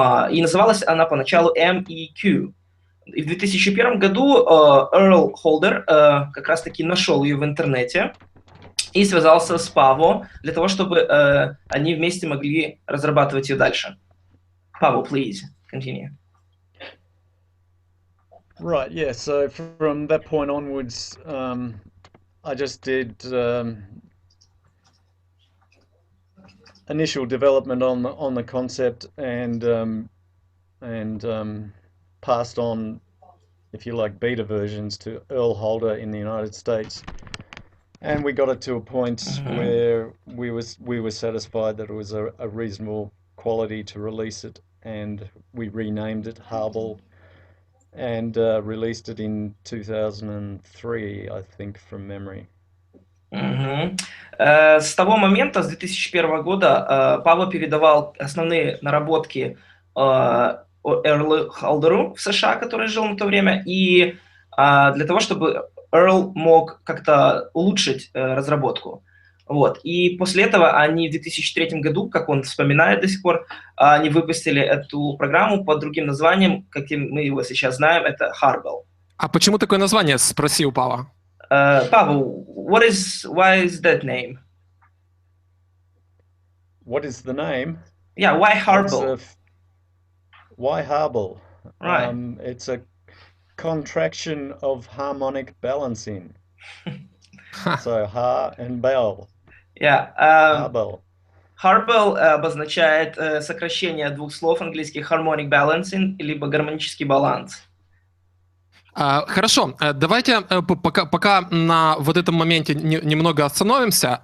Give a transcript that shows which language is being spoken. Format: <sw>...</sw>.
<ru>И называлась она поначалу MEQ. И в 2001 году Earl Holder как раз-таки нашел ее в интернете и связался с Paavo для того, чтобы они вместе могли разрабатывать ее дальше.</ru> <en>Paavo, please, continue. Right, yeah, so from that point onwards, I just did initial development on the concept and passed on, if you like, beta versions to Earl Holder in the United States, and we got it to a point where we were satisfied that it was a reasonable quality to release it, and we renamed it Har-Bal and released it in 2003, I think, from memory.</en> <ru>С того момента, с 2001 года, Paavo передавал основные наработки Эрлу Холдеру в США, который жил на то время, и для того, чтобы Earl мог как-то улучшить разработку. Вот. И после этого они в 2003 году, как он вспоминает до сих пор, они выпустили эту программу под другим названием, каким мы его сейчас знаем, это Har-Bal. А почему такое название, спросил Paavo?</ru> <en>Paavo, why is that name? what is the name? Yeah, why It's Har-Bal? why Har-Bal? Right. It's a contraction of harmonic balancing. So Har and Bal. Yeah. Har-Bal.</en> <ru>Har-Bal обозначает сокращение двух слов английских harmonic balancing, либо гармонический баланс. Хорошо, давайте пока на вот этом моменте немного остановимся.</ru>